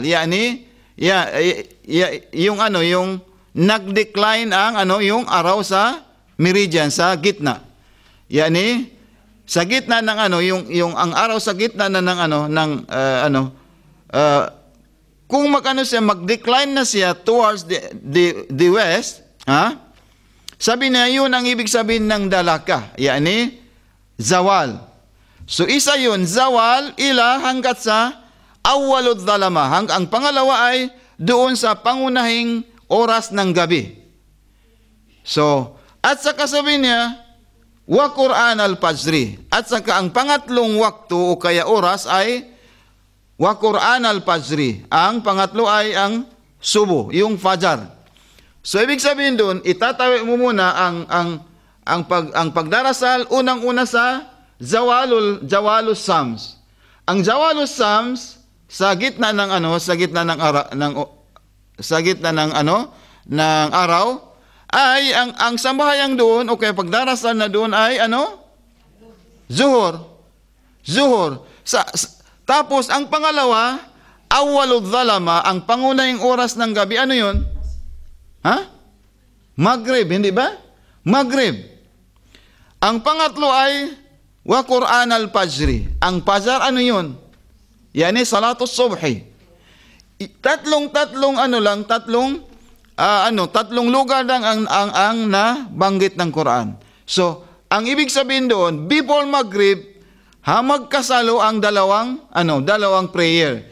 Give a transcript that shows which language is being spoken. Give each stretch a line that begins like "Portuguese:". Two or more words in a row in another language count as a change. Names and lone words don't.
Filipino: Yani, yung nag-decline yung araw sa meridian, sa gitna. Yani, sa gitna ng yung ang araw sa gitna na ng kung mag-decline na siya
English: towards the west,
Filipino: sabi niya, yun ang ibig sabihin ng dalaka,
Arabic: يعني زوال.
Filipino: So isa yun,
Arabic: زوال إلى
Filipino: hanggat sa
Arabic: أول الظلمة.
Filipino: Ang pangalawa ay doon sa pangunahing oras ng gabi. So, at saka sabi niya,
Arabic: وقرآن الفجر.
Filipino: At saka ang pangatlong waktu o kaya oras ay
Arabic: وقرآن الفجر.
Filipino: Ang pangatlo ay ang subo, yung fajar. So, ibig sabihin doon, itatawi mo muna ang pagdarasal unang-una sa
Arabic: زوال الشمس.
Filipino: Ang
Arabic: زوال الشمس
Filipino: sa gitna ng araw ay ang sambayang doon o kaya pagdarasal na doon ay Zuhur. Tapos ang pangalawa,
Arabic: أول الظلمة,
Filipino: ang pangunahing oras ng gabi, ano 'yun? Maghrib, hindi ba? Maghrib. Ang pangatlo ay
Arabic: وقرآن الفجر.
Filipino: Ang Fajar, ano yun?
Arabic: يعني صلاة الصبح.
Filipino: Tatlong lugar lang ang nabanggit ng Quran. So, ang ibig sabihin doon, before Maghrib, magkasalo ang dalawang prayer.